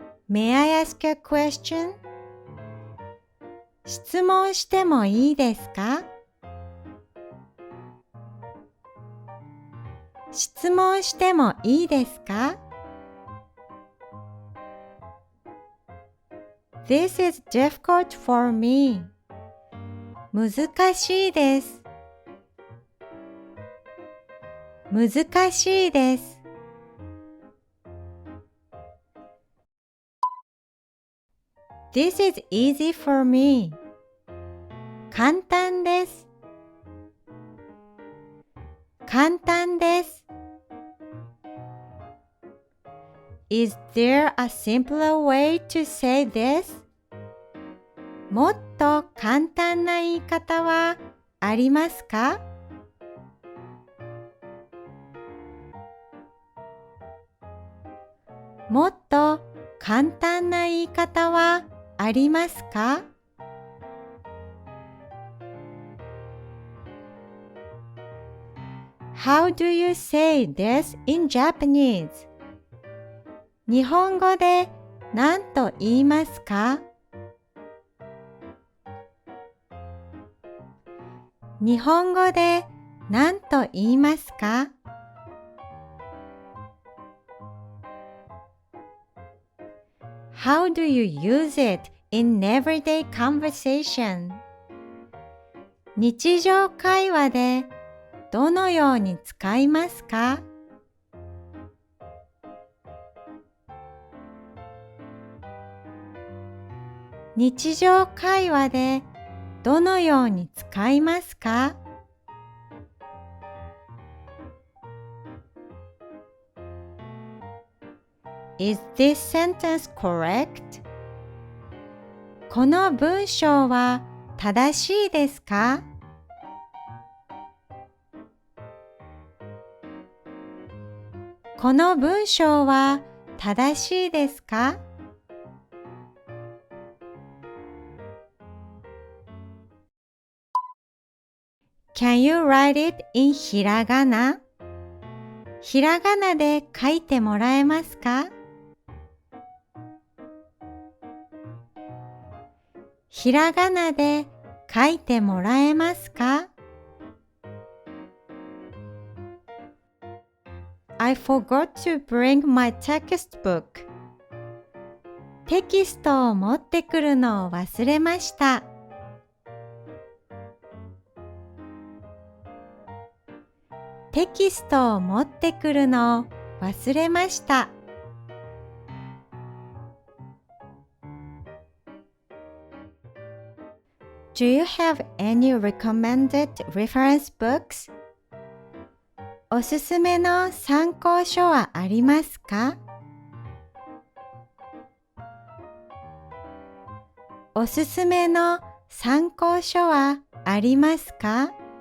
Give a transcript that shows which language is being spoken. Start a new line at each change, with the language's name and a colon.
English: May I ask a question?
Japanese: 質問してもいいですか？質問してもいいですか？
English: This is difficult for me.
Japanese: 難しいです。難しいです。
English: This is easy for me.
Japanese: 簡単です。簡単です。
English: Is there a simpler way to say this?
Japanese: もっと簡単な言い方はありますか？もっと簡単な言い方はありますか？
English: How do you say this in Japanese?
Japanese: 日本語で何と言いますか？日本語で何と言いますか？
English: How do you use it in everyday conversation?
Japanese: 日常会話でどのように使いますか？日常会話でどのように使いますか？
English: Is this sentence correct?
Japanese: この文章は正しいですか？この文章は正しいですか？
English: Can you write it in ひらがな？
Japanese: ひらがなで書いてもらえますか？ひらがなで書いてもらえますか？
English: I forgot to bring my textbook.
Japanese: テキストを持ってくるのを忘れました。テキストを持ってくるのを忘れました。
English: Do you have any recommended reference books?
Japanese: おすすめの参考書はありますか？おすすめの参考書はありますか？